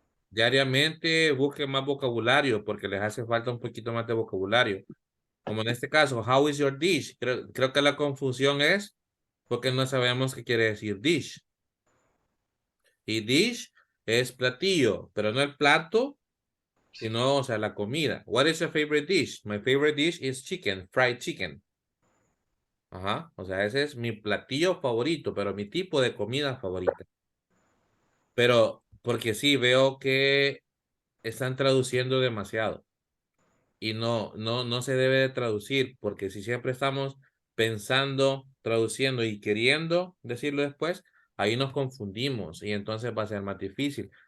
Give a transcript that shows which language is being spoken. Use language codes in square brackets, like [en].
[es] Diariamente busquen más vocabulario porque les hace falta un poquito más de vocabulario. Como en este caso, [en] how is your dish? [es] Creo que la confusión es porque no sabemos qué quiere decir dish. Y dish es platillo, pero no el plato, sino, o sea, la comida. [en] What is your favorite dish? My favorite dish is chicken, fried chicken. [es] Ajá, o sea, ese es mi platillo favorito, pero mi tipo de comida favorita. Pero, porque sí, veo que están traduciendo demasiado. Y no se debe de traducir, porque si siempre estamos pensando, traduciendo y queriendo decirlo después, ahí nos confundimos y entonces va a ser más difícil.